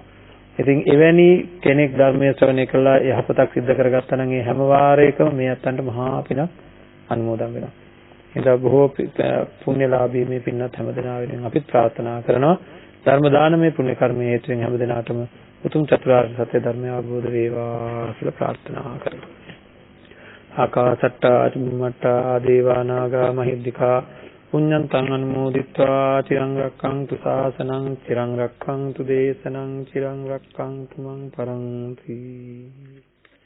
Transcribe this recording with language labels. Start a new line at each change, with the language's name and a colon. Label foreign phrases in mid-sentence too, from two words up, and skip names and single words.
Sinhala: ඉතින් එවැනි කෙනෙක් ධර්මයේ ශ්‍රවණය කළා යහපතක් සිද්ධ කරගත්තා නම් ඒ හැම වාරයකම මේ අත්තන්ට මහා පිනක් අනුමෝදන් වෙනවා. එතකොට බොහෝ පුණ්‍යලාභී මේ පින්නත් හැමදෙනා වෙනුවෙන් අපිත් ප්‍රාර්ථනා කරනවා. ධර්ම දානමය පුණ්‍ය කර්මයේ හේතුවෙන් හැමදෙනාටම උතුම් චතුරාර්ය සත්‍ය ධර්මය අවබෝධ වේවා කියලා ප්‍රාර්ථනා කරනවා.
Pali: ආකාසට්ටා චුම්මට්ටා දේවා නාග මහිද්దికා පුඤ්ඤන්තං අනුමෝදිත්වා චිරං රක්ඛන්තු ශාසනං චිරං රක්ඛන්තු දේශනං චිරං රක්ඛන්තු මං පරන්ති.